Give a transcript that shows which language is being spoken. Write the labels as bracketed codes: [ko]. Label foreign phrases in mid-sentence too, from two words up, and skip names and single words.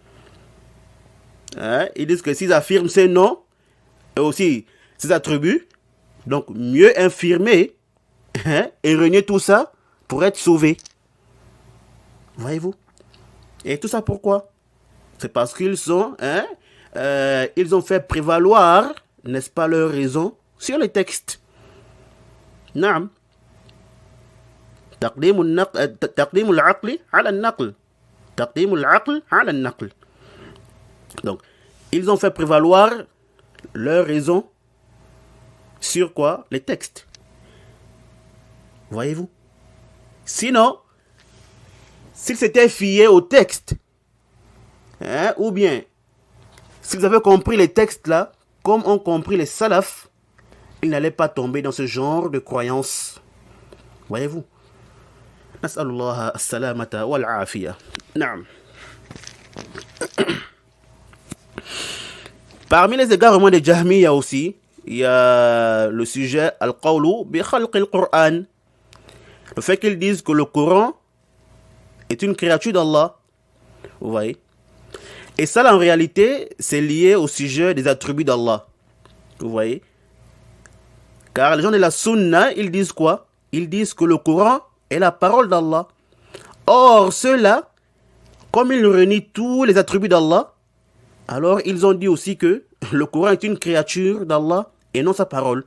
[fr] Ils disent que s'ils affirment ses noms et aussi ses attributs, donc mieux infirmer et renier tout ça pour être sauvé. Voyez-vous? Et tout ça pourquoi? C'est parce qu'ils ils ont fait prévaloir, n'est-ce pas, leur raison sur les textes. Naam. [ar] تقديم العقل على النقل. تقديم العقل على النقل. [fr] Donc, ils ont fait prévaloir leur raison sur quoi? Les textes. Voyez-vous? Sinon, s'ils s'étaient fiés au texte, ou bien, s'ils avaient compris les textes là, comme ont compris les salafs, ils n'allaient pas tomber dans ce genre de croyances. Voyez-vous? [ar] نسأل الله السلامة والعافية. [fr] Naam. Parmi les égarements des Jahmiyyah aussi, il y a le sujet [ar] القول بخلق القرآن. [fr] Le fait qu'ils disent que le Coran est une créature d'Allah. Vous voyez? Et ça, en réalité, c'est lié au sujet des attributs d'Allah. Vous voyez? Car les gens de la Sunna, ils disent quoi? Ils disent que le Coran est la parole d'Allah. Or, ceux-là, comme ils renient tous les attributs d'Allah, alors ils ont dit aussi que le Coran est une créature d'Allah et non sa parole.